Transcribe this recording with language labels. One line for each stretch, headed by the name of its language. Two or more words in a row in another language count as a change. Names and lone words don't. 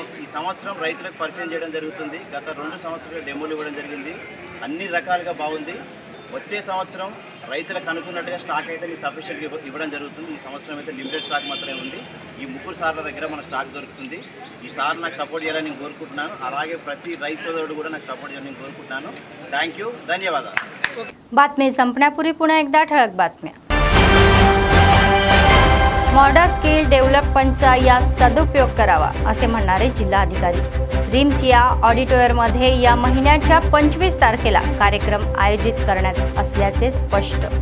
Telugu: ఈ సంవత్సరం రైతులకు పరిచయం చేయడం జరుగుతుంది। గత 2 సంవత్సరాలు డెమోలు ఇవ్వడం జరిగింది, అన్ని రకాలుగా బాగుంది। వచ్చే సంవత్సరం రైతులకు అనుకున్నట్టుగా స్టాక్ అయితే సఫిషియెంట్గా ఇవ్వడం జరుగుతుంది। ఈ సంవత్సరం అయితే
English: limited stock
Telugu: మాత్రమే ఉంది। ఈ 3 సార్ల దగ్గర మన స్టాక్ దొరుకుతుంది। ఈ సార్ నాకు సపోర్ట్ చేయాలని నేను కోరుకుంటున్నాను, అలాగే ప్రతి రైతు సోదరుడు కూడా నాకు సపోర్ట్ చేయాలని నేను కోరుకుంటున్నాను।
English: thank you,
Telugu: ధన్యవాదాలు।
Marathi: बातमी संपण्यापूर्वी पुन्हा एकदा ठळक बातम्या।
English: modern skill developmentचा
Marathi: या सदुपयोग करावा असे म्हणणारे जिल्हाधिकारी। रिम्स या ऑडिटोरियममध्ये या महिन्याच्या 25 तारखेला कार्यक्रम आयोजित करण्यात असल्याचे स्पष्ट।